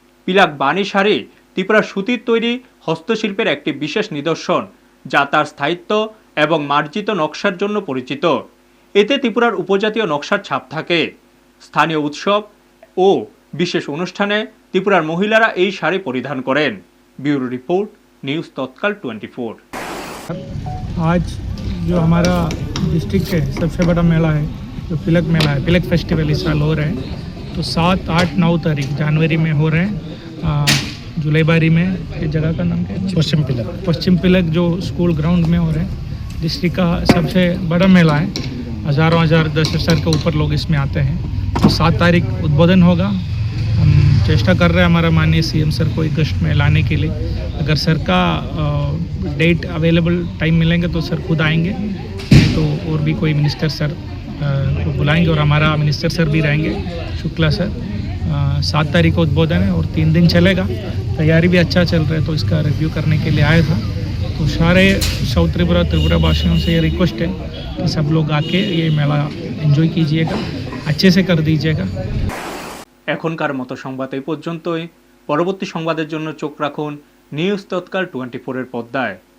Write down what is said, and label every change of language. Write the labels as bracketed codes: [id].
[bn] পিলাক বাণী শাড়ি ত্রিপুরা সুতির তৈরি হস্তশিল্পের একটি বিশেষ নিদর্শন, যা তার স্থায়িত্ব এবং মার্জিত নকশার জন্য পরিচিত। এতে ত্রিপুরার উপজাতীয় নকশার ছাপ থাকে। স্থানীয় উৎসব ও বিশেষ অনুষ্ঠানে ত্রিপুরার মহিলারা এই শাড়ি পরিধান করেন। ব্যুরো রিপোর্ট, न्यूज़ तत्काल 24। [hi] आज जो हमारा डिस्ट्रिक्ट है सबसे बड़ा मेला है, जो पिलक मेला है, पिलक फेस्टिवल इस साल हो रहे हैं। तो 7, 8, 9 तारीख जनवरी में हो रहे हैं जुलाईबारी में। ये जगह का नाम क्या है? पश्चिम पिलक जो स्कूल ग्राउंड में हो रहे हैं। डिस्ट्रिक्ट का सबसे बड़ा मेला है, हज़ारों 10,000 के ऊपर लोग इसमें आते हैं। तो 7 तारीख उद्बोधन होगा। हम चेष्टा कर रहे हैं हमारा माननीय CM सर को अगस्त में लाने के लिए। अगर सर का डेट अवेलेबल टाइम मिलेंगे तो सर खुद आएंगे, नहीं तो और भी कोई मिनिस्टर सर को बुलाएंगे और हमारा मिनिस्टर सर भी रहेंगे, शुक्ला सर। 7 तारीख को उद्बोधन है और 3 दिन चलेगा। तैयारी भी अच्छा चल रहा है, तो इसका रिव्यू करने के लिए आया था। तो सारे साउथ त्रिपुरा वासियों से ये रिक्वेस्ट है कि सब लोग आके ये मेला एंजॉय कीजिएगा, अच्छे से कर दीजिएगा। [bn] এখনকার মতো সংবাদ এই পর্যন্তই। পরবর্তী সংবাদের জন্য চোখ রাখুন নিউজ তৎকাল 24 এর পর্দায়।